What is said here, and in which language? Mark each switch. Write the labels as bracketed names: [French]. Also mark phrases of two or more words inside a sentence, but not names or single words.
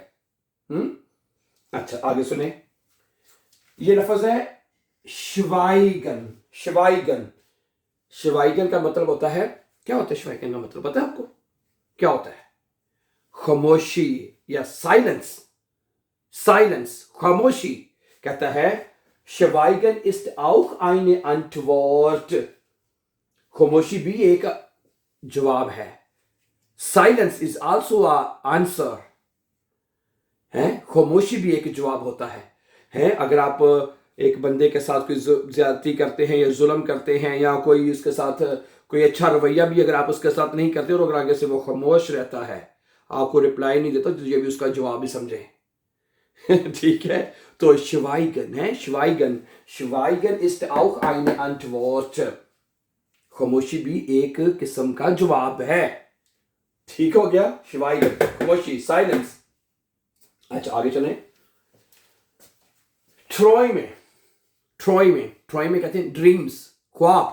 [Hindi] अच्छा, आगे सुने, ये लफ्ज है शिवाइगन. शिवाइगन, शिवाइगन का मतलब होता है, क्या होता है शिवाइगन का मतलब पता है आपको? क्या होता है? खामोशी या साइलेंस. साइलेंस, खामोशी. कहता है [German] Schweigen ist auch eine Antwort. [Hindi] खामोशी भी एक जवाब है. [English] silence is also a answer [Hindi] है, खामोशी भी एक जवाब होता है। अगर आप एक बंदे के साथ कोई ज्यादती करते हैं या जुल्म करते हैं या कोई उसके साथ कोई अच्छा रवैया भी अगर आप उसके साथ नहीं करते और अगर आगे से वो खामोश रहता है, आपको रिप्लाई नहीं देता, तो ये भी उसका जवाब ही समझे। ठीक है, तो [German] schweigen है, schweigen ist auch eine Antwort। [Hindi] खामोशी भी एक किस्म का जवाब है। ठीक हो गया, schweigen खामोशी, साइलेंस। अच्छा आगे चलें। ट्रॉय में कहते हैं ड्रीम्स, ख्वाब।